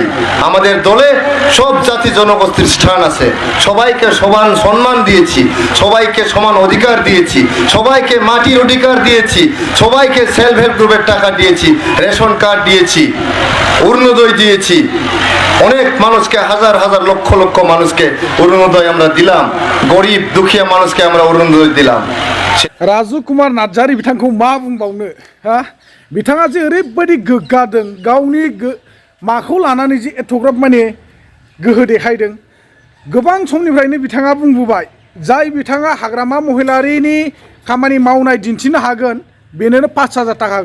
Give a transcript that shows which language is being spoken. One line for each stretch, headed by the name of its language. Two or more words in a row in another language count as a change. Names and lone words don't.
Bangla: আমাদের দলে সব জাতি জনগোষ্ঠীর স্থান আছে, সবাইকে সমান সম্মান দিয়েছি, সবাইকে সমান অধিকার দিয়েছি, সবাইকে মাটির অধিকার দিয়েছি, সবাইকে
English: self help group's
Bangla: টাকা দিয়েছি,
English: ration card
Bangla: দিয়েছি, অরুণোদয় দিয়েছি, অনেক মানুষকে হাজার লক্ষ মানুষকে অরুণোদয় আমরা দিলাম, গরিব দুঃখিয়া মানুষকে আমরা অরুণোদয় দিলাম।
Bodo: राजु कुमार नार्जारि बिथांखौ मा बुंबावनो हा बिथाङा जे ओरैबायदि गोग्गादों गावनि माखौ लानानै जे एथ'ग्राब माने गोहो देखायदों। गोबां समनिफ्रायनो बिथाङा बुंबोबाय जाय बिथाङा हाग्रामा महिलारिनि खामानि मावनाय दिन्थिनो हागोन बेनोनो 5,000 थाखा होगोन।